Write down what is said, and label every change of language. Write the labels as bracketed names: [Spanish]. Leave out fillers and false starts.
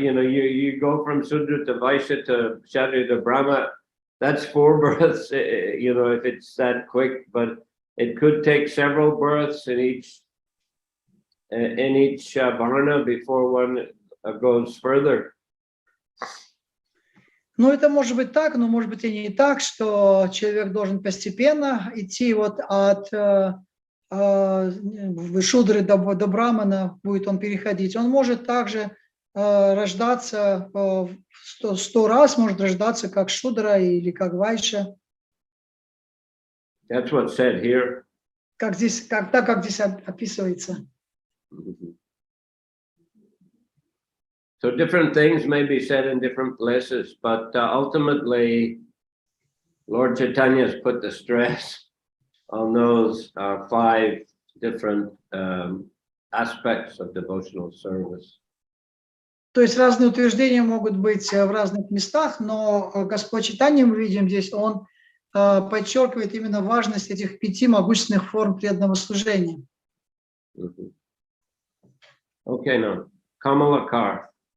[English] You know, you go from Sudra to Vaishya to Kshatriya to Brahma. That's 4 births. You know, if it's that quick, but it could take several births in each varna before one goes further. [Russian] Ну, это может быть так, но может быть и не так, что человек должен постепенно идти вот от Шудры до Брамана, будет он переходить. Он может также рождаться 100 раз, может рождаться как Шудра или как Вайша. [English] That's what's said here. [Russian] Как здесь описывается. [English] So different things may be said in different places, but ultimately, Lord Chaitanya has put the stress on those 5 different aspects of devotional service. [Russian] То есть разные утверждения могут быть в разных местах, но Господь Чайтанья, мы видим здесь, он подчеркивает именно важность этих 5 могущественных форм преданного служения. [English] Okay, now, Kamalakar.